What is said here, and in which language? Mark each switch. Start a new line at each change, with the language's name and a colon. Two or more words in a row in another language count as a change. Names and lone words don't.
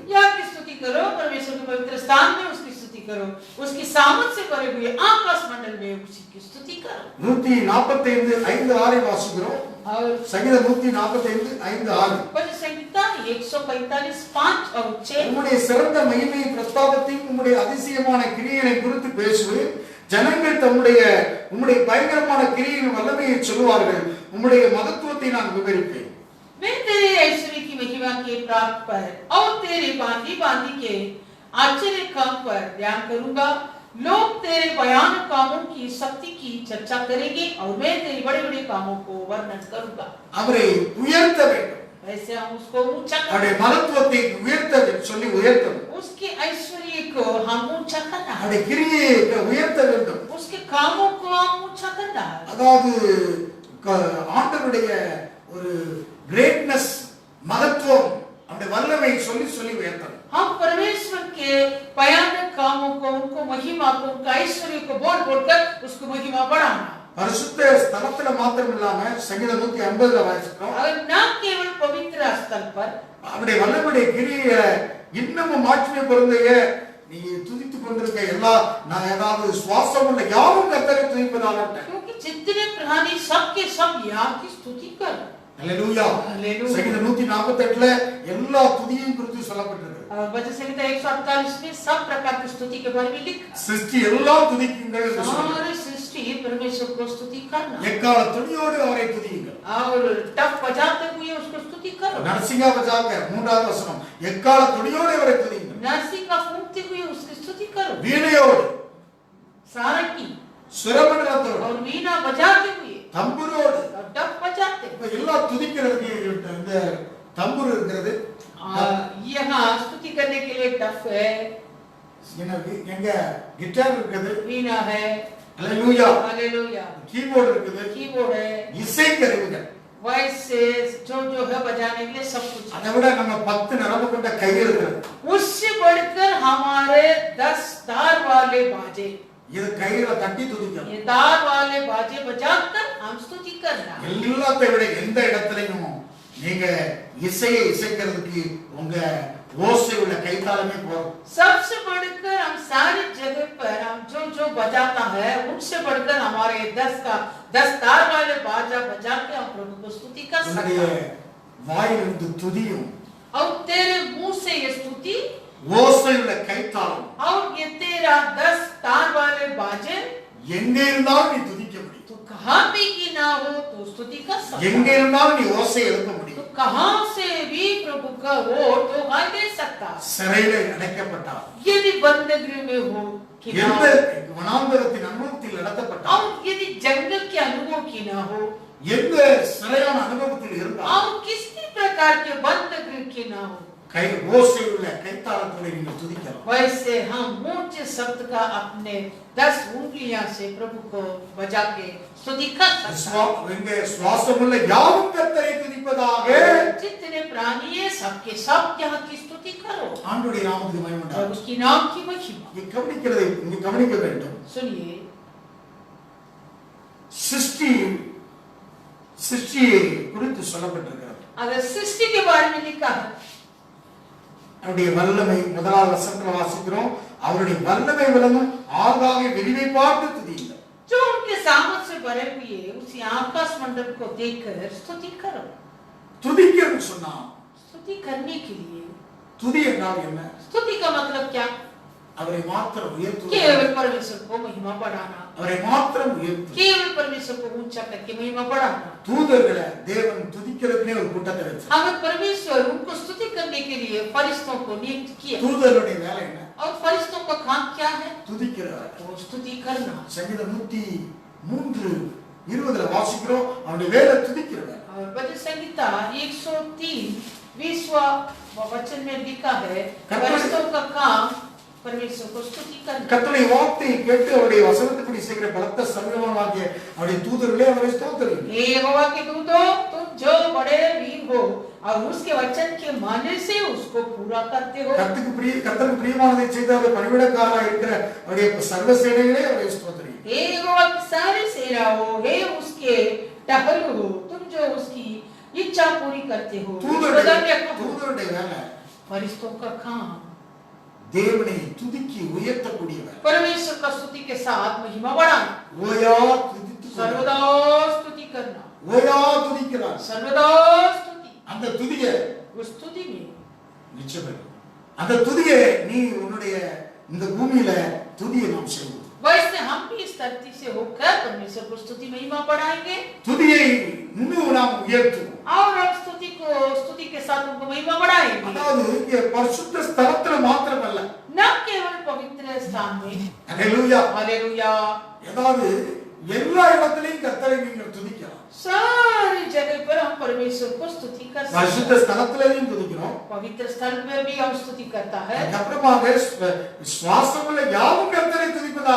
Hindi: या की स्तुति करो, परमेश्वर के पवित्र स्थान में उसकी स्तुति करो, उसकी सामर्थ से भरे हुए आकाश मंडल में उसी की स्तुति करो।
Tamil: 145:5-6 வாசிக்கிறோம்.
Hindi: और
Tamil: சங்கீதம் 145:5-6.
Hindi: भजन संहिता 145:5 और 6।
Tamil: உம்முடைய சிறந்த மகிமை பிரஸ்தாபத்தையும் உம்முடைய அதிசயமான கிரியைகளை குறித்து பேசுவேன். ஜனங்கள் உம்முடைய பயங்கரமான கிரியைகளின் வல்லமையை சொல்லுவார்கள். உம்முடைய மகத்துவத்தை நான் விவரிப்பேன்.
Hindi: मैं तेरे ऐश्वर्य की महिमा के प्राप्त पर और तेरे बांधी के आश्चर्य काम पर ध्यान करूंगा। लोग तेरे भयानक कामों की शक्ति की चर्चा करेंगे और मैं तेरे बड़े-बड़े कामों को वर्णन करूंगा।
Tamil: அவரை உயர்த்த வேண்டும்.
Hindi: ऐसे हम उसको ऊंचा
Tamil: அவருடைய மகத்துவத்தை உயர்த்த சொல்லி உயர்த்தணும்.
Hindi: उसके ऐश्वर्य को हम ऊंचा करना है,
Tamil: அவருடைய கிரியையை உயர்த்த வேண்டும்.
Hindi: उसके कामों को हम ऊंचा करना है।
Tamil: அதாவது ஆண்டவருடைய ஒரு கிரேட்னஸ், மகத்துவம், அவருடைய வல்லமை சொல்லி சொல்லி உயர்த்தணும்.
Hindi: हम परमेश्वर के भयानक कामों को, उनको महिमा को, उनका ऐश्वर्य को बोल बोलकर उसको महिमा बढ़ाना।
Tamil: பரிசுத்த ஸ்தலத்துல மாத்திரம் இல்லாம சங்கீதம் 150 வாசிக்கிறோம்.
Hindi: और न केवल पवित्र स्थल पर
Tamil: அவருடைய வல்லமையுடைய கிரியை இன்னமும் மாட்சிமை பொருந்தைய நீ துதித்துக் கொண்டிருக்க எல்லா நான் ஏதாவது சுவாசம் உள்ள யாரும் கர்த்தரை துதிப்பதாகட்டும்.
Hindi: क्योंकि जितने प्राणी सबके सब यहाँ की स्तुति कर।
Tamil: அல்லேலூயா.
Hindi: हालेलुया।
Tamil: சங்கீதம் 148ல எல்லா துதியையும் குறித்து சொல்லப்பட்டிருக்கு.
Hindi: और भजन संहिता 148 में सब प्रकार की स्तुति के बारे में लिखा।
Tamil: சிருஷ்டி எல்லாம் துதிக்குங்கள் என்று சொல்றார்.
Hindi: सारे सृष्टि परमेश्वर को स्तुति करना
Tamil: எக்கால துணியோடு அவரை துதியுங்கள்.
Hindi: और टप बजाते हुए उसको स्तुति करो।
Tamil: நரசிங்கா பஜாங்க 3வது வசனம், எக்கால துணியோடு அவரை துதியுங்கள்.
Hindi: नरसिंह का फूंकते हुए उसकी स्तुति करो।
Tamil: வீணையோடு,
Hindi: सारंगी
Tamil: சுரமண்டலத்தோடு,
Hindi: और वीणा बजाते हुए
Tamil: தம்புரோடு,
Hindi: और टप बजाते।
Tamil: இப்ப எல்லாம் துதிக்கிறதுக்கு இந்த தம்புரு இருக்கிறது.
Hindi: यहाँ स्तुति करने के लिए टप है,
Tamil: எங்க கிட்டார் இருக்குது,
Hindi: वीणा है,
Tamil: அல்லேலூயா,
Hindi: हालेलुया,
Tamil: கீபோர்டு இருக்குது,
Hindi: कीबोर्ड है,
Tamil: இசை கருவிகள்.
Hindi: वॉइस जो है बजाने के लिए सब कुछ।
Tamil: அதை விட நம்ம 10 நரம்பு கொண்ட கை இருக்கிறது.
Hindi: उससे बढ़कर हमारे 10 तार वाले बाजे,
Tamil: இது கையில தட்டி துதிக்கணும்.
Hindi: ये तार वाले बाजे बजाकर हम स्तुति करना।
Tamil: எல்லாத்தை விட எந்த இடத்துலயும் நீங்க இசையை இசைக்கிறதுக்கு உங்க ஓசை உள்ள கைத்தாளமே போதும்.
Hindi: सबसे बढ़कर हम सारी जगह पर हम जो बजाता है उनसे बढ़कर हमारे 10 तार वाले बाजा बजा के हम प्रभु को स्तुति कर सकते हैं।
Tamil: வாயிலிருந்து துதியும்
Hindi: और तेरे मुंह से ये स्तुति
Tamil: ஓசை உள்ள கைத்தாளம்
Hindi: और ये तेरा 10 तार वाले बाजे
Tamil: எங்கே இருந்தாலும் நீ துதிக்க முடியும்.
Hindi: तो कहाँ भी की ना हो तो स्तुति कर सकता
Tamil: எங்கே
Hindi: है।
Tamil: இருந்தாலும் நீ ஓசை எழுப்ப முடியும்.
Hindi: तो कहाँ से भी प्रभु का वो तो गाय दे सकता।
Tamil: சிறையில அடைக்கப்பட்டார்,
Hindi: यदि बंदगी में हो कि ना
Tamil: எந்த
Hindi: हो,
Tamil: வனாந்தரத்தின் அனுபவத்தில் நடத்தப்பட்டார்,
Hindi: और यदि जंगल के अनुभव की ना हो,
Tamil: எந்த சிறையான அனுபவத்தில் இருந்தார்,
Hindi: और किसी प्रकार के बंदगी की ना हो,
Tamil: கை ஓசை உள்ள கைத்தாளத்தோடு நீங்கள் துதிக்கலாம்.
Hindi: वैसे हम ऊंचे शब्द का अपने 10 उंगलियां से प्रभु को बजा के स्तुति कर सकते हैं।
Tamil: எங்க சுவாசமுள்ள யாவும் கர்த்தரை துதிப்பதாக.
Hindi: जितने प्राणी है सबके सब यहाँ की स्तुति करो,
Tamil: ஆண்டவருடைய நாமத்துக்கு மகிமை
Hindi: और
Tamil: உண்டாகட்டும்.
Hindi: उसकी नाम की महिमा।
Tamil: இங்க கவனிக்க வேண்டும்.
Hindi: सुनिए,
Tamil: சிருஷ்டியை குறித்து சொல்லப்பட்டிருக்கிறது.
Hindi: अगर सृष्टि के बारे में लिखा है,
Tamil: அவருடைய வல்லமை முதலாவது வசனத்துல வாசிக்கிறோம், அவருடைய வல்லமை விளங்கும் ஆகாய விரிவை பார்த்து துதியுங்கள்.
Hindi: जो उनके सामर्थ से भरे हुए उसी आकाश मंडल को देखकर स्तुति करो।
Tamil: துதிக்கன்னு சொன்னா,
Hindi: स्तुति करने के लिए,
Tamil: துதி என்றால் என்ன?
Hindi: स्तुति का मतलब क्या?
Tamil: அவரை மாத்திரம் உயர்த்துவது,
Hindi: केवल परमेश्वर को महिमा बढ़ाना,
Tamil: அவரை மாத்திரம் உயர்த்து.
Hindi: केवल परमेश्वर को ऊंचा करके महिमा बढ़ाना।
Tamil: தூதர்களை தேவன் துதிக்கிறதுக்குனே ஒரு கூட்டத்தை வச்சார்.
Hindi: अगर परमेश्वर उनको स्तुति करने के लिए फरिश्तों को नियुक्त किया,
Tamil: தூதருடைய வேலை என்ன?
Hindi: और फरिश्तों का काम क्या है?
Tamil: துதிக்கிறார்.
Hindi: वो स्तुति करना।
Tamil: சங்கீதம் 103:20 வாசிக்கிறோம், அவருடைய வேலை துதிக்கிறவர்.
Hindi: और भजन संहिता 103 20वां वचन में लिखा है, फरिश्तों का काम परमेश्वर को स्तुति करना।
Tamil: கர்த்தருடைய வார்த்தையை கேட்டு அவருடைய வசனத்தின்படி செய்கிற பலத்த சங்கமமாகிய அவருடைய தூதர்களே அவரை ஸ்தோத்திரியுங்கள்.
Hindi: हे यहोवा के दूतों, तुम जो बड़े वीर हो और उसके वचन के मानने से उसको पूरा करते हो।
Tamil: கர்த்தருக்கு பிரியமானதை செய்து அவர் பணிவிடக்காரராக இருக்கிற அவருடைய சர்வ சேனைகளே அவரை ஸ்தோத்திரியுங்கள்.
Hindi: हे यहोवा की सारी सेना हो, हे उसके टहल हो, तुम जो उसकी इच्छा पूरी करते हो।
Tamil: தூதருடைய வேலை
Hindi: फरिश्तों का काम
Tamil: தேவனை துதிக்கி உயர்த்தக்கூடியவர்.
Hindi: परमेश्वर का स्तुति के साथ महिमा बढ़ाना,
Tamil: ஓயா துதித்து
Hindi: सर्वदा स्तुति करना,
Tamil: ஓயா துதிக்கிறார்.
Hindi: सर्वदा स्तुति।
Tamil: அந்த துதியை
Hindi: उस स्तुति में
Tamil: நிச்சயம் அந்த துதியை நீ உன்னுடைய இந்த பூமியில துதியை நாம் செய்வோம்.
Hindi: वैसे हम भी इस धरती से होकर परमेश्वर को स्तुति महिमा बढ़ाएंगे,
Tamil: துதியை இன்னும் நாம் உயர்த்துவோம்.
Hindi: और हम स्तुति के साथ उनको महिमा बढ़ाएंगे।
Tamil: அதாவது இங்கே பரிசுத்த ஸ்தலத்துல மாத்திரமல்ல,
Hindi: न केवल पवित्र स्थान में,
Tamil: ஹalleluya
Hindi: हालेलुया,
Tamil: அதாவது எல்லா இடத்திலையும் கர்த்தரை நீங்கள் துதிக்கலாம்.
Hindi: सारी जगह पर हम परमेश्वर को स्तुति कर सकते
Tamil: பரிசுத்த
Hindi: हैं।
Tamil: ஸ்தலத்திலையும் துதிக்கிறோம்.
Hindi: पवित्र स्थल में भी हम स्तुति करता है,
Tamil: அப்புறமாக சுவாசமுள்ள யாவும் கர்த்தரை துதிப்பதாக.